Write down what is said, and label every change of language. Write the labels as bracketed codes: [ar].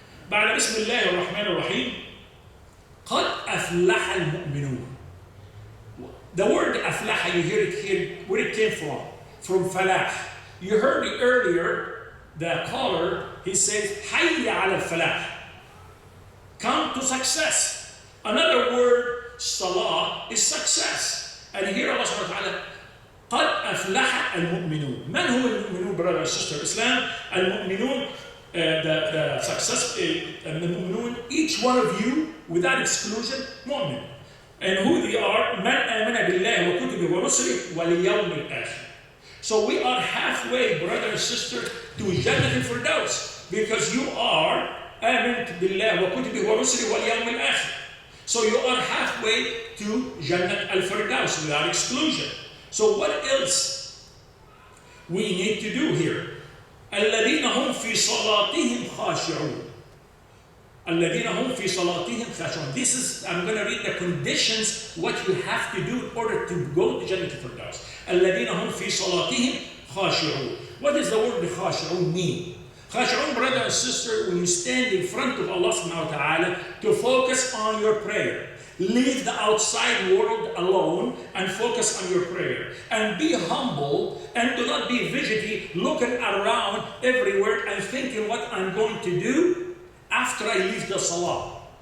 [ar] بعد بسم الله الرحمن الرحيم قد أفلح المؤمنون. [en] The word أفلح, you hear it here, where it came from? From falah. You heard it earlier, the caller, he says, [ar] حي على الفلاح. [en] Come to success. Another word, salah, is success. And here Allah subhanahu wa ta'ala, [ar] قد أفلح المؤمنون. من هو المؤمنون, [en] brother and sister Islam? المؤمنون, the success, المؤمنون, each one of you, without exclusion, mu'min. And who they are, [ar] من آمن بالله وكتبه ورسله واليوم الآخر. [en] So we are halfway, brother and sister, to Jennatul Al Firdaus, because you are [ar] آمنت بالله وكتبه ورسله واليوم الآخر. [en] So you are halfway to Jennatul Al Firdaus without exclusion. So what else we need to do here? [ar] الذين هم في صلاتهم خاشعون. الذين هم في صلاتهم خاشعون. [en] This is, I'm going to read the conditions, what you have to do in order to go to Jennatul Al Firdaus. [ar] الذين هم في صلاتهم خاشعون. [en] What does the word خاشعون mean? خاشعون, brother and sister, when you stand in front of Allah subhanahu wa ta'ala to focus on your prayer. Leave the outside world alone and focus on your prayer. And be humble and do not be fidgety, looking around everywhere and thinking what I'm going to do after I leave the salah.